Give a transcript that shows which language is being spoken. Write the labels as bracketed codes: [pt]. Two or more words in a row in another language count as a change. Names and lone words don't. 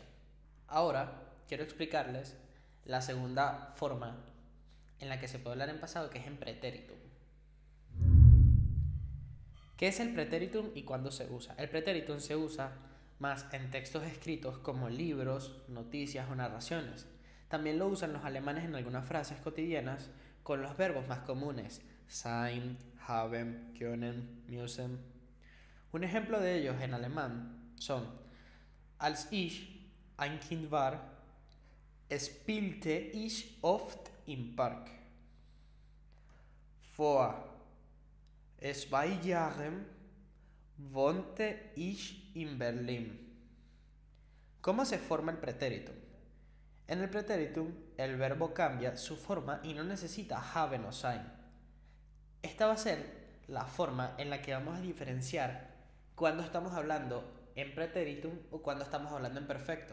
[es] Ahora quiero explicarles la segunda forma en la que se puede hablar en pasado, que es en pretéritum. ¿Qué es el pretéritum y cuándo se usa? El pretéritum se usa más en textos escritos como libros, noticias o narraciones. También lo usan los alemanes en algunas frases cotidianas con los verbos más comunes: [de] sein, haben, können, müssen. [es] Un ejemplo de ellos en alemán son: [de] Als ich ein Kind war, spielte ich oft im Park. Vor 2 Jahren wohnte ich in Berlin. [es] ¿Cómo se forma el pretéritum? En el pretéritum, el verbo cambia su forma y no necesita haben o sein. Esta va a ser la forma en la que vamos a diferenciar cuando estamos hablando en pretéritum o cuando estamos hablando en perfecto.